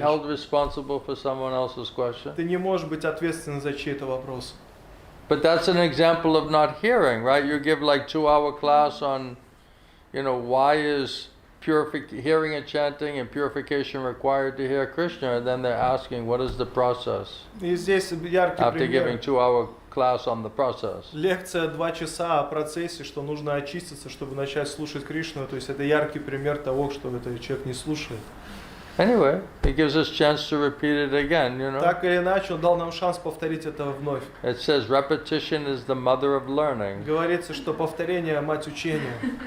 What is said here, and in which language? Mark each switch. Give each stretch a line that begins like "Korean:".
English: held responsible for someone else's question.
Russian: Ты не можешь быть ответственным за чей-то вопрос.
English: But that's an example of not hearing, right? You give like 2-hour class on, why is hearing and chanting and purification required to hear Krishna, and then they're asking, what is the process?
Russian: И здесь яркий
English: After giving
Russian: пример.
English: 2-hour class on the process.
Russian: Лекция 2 часа о процессе, что нужно очиститься, чтобы начать слушать Кришну. То есть это яркий пример того, что этот человек не слушает.
English: Anyway, he gives us chance to repeat it again,
Russian: Так или иначе, он дал нам шанс повторить это вновь.
English: It says repetition is the mother of learning.
Russian: Говорится, что повторение – мать учения.